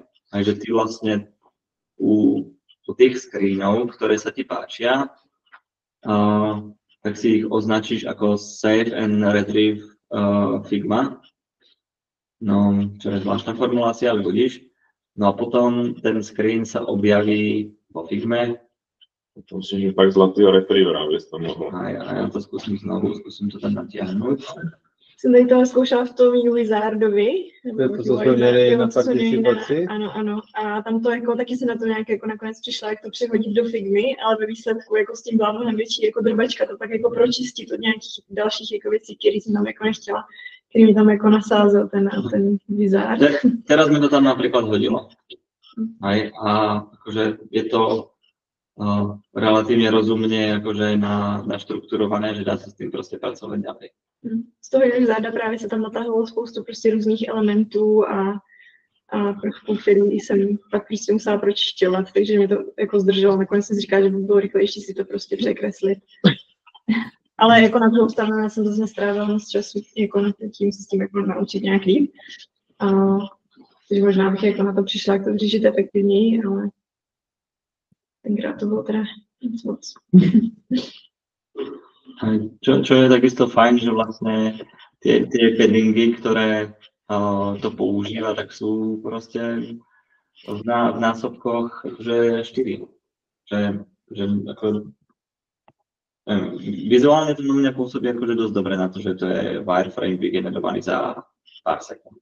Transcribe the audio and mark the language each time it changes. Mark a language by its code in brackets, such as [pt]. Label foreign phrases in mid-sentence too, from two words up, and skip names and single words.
[sk] Takže ty vlastne u tých screenov, ktoré sa ti páčia, tak si ich označíš ako [en] Save and Retrieve [sk] Figma. No, čo je zvláštna formulácia, ale budíš. No a potom ten screen sa objaví vo Figme. [cs] To musíš pak zlatýho retrievera, aby si to mohol. [sk] A ja to skúsim znovu, skúsim to tam natiahnuť. [cs] Jsem tady toho zkoušela v tom Wizardovi. To, co jsme měli na participaci. Ano. A tam to jako, taky se na to nějak jako nakonec přišla, jak to přehodit do Figmy, ale ve výsledku jako s tím byla mnohem větší jako drbačka, to pak jako pročistit od nějakých dalších jako věcí, které jsem tam jako nechtěla, který mi tam jako nasázel ten Wizard. [sk] Teraz mi to tam napríklad hodilo. A akože je to relatívne rozumne akože naštrukturované, že dá sa s tým proste pracovať ďalej. [cs] Z toho Wizarda právě se tam natáhlo spoustu prostě různých elementů a prvků, který jsem pak prostě musela pročišťovat, takže mě to jako zdrželo. Nakonec jsem si říkala, že by bylo rychlejší si to prostě překreslit. Ale jako na druhou stranu já jsem to nestrávila moc času jako na tím se s tím jako naučit nějak líp. Takže možná bych jako na to přišla, jak to vyřešit efektivněji, ale tenkrát to bylo teda moc. [sk] Čo je takisto fajn, že vlastne tie paddingy, ktoré to používa, tak sú proste v násobkoch že 4. Že ako, vizuálne to na mňa pôsobí akože dosť dobre na to, že to je wireframe vygenerovaný za pár sekúnd.